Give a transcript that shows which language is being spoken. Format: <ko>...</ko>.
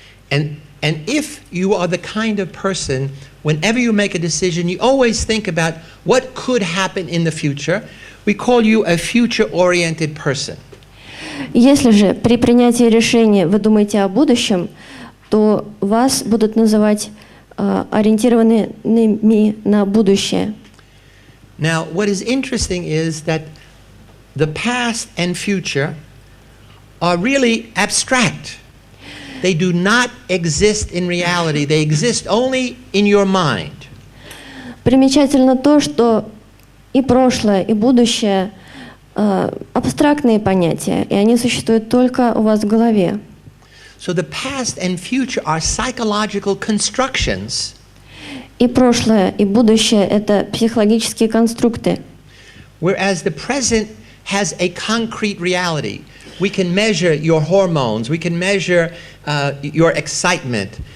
<en>And if you are the kind of person, whenever you make a decision, you always think about what could happen in the future, we call you a future-oriented person.</en> <ru>Если же при принятии решения вы думаете о будущем, то вас будут называть ориентированными на будущее.</ru> <en>Now, what is interesting is that the past and future are really abstract. They do not exist in reality. They exist only in your mind.</en> <ru>Примечательно то, что и прошлое, и будущее абстрактные понятия, и они существуют только у вас в голове.</ru> <en>So the past and future are psychological constructions.</en> <ru>И прошлое, и будущее — это психологические конструкты.</ru> <en>Whereas the present has a concrete reality. We can measure your hormones. We can measure your excitement.</en>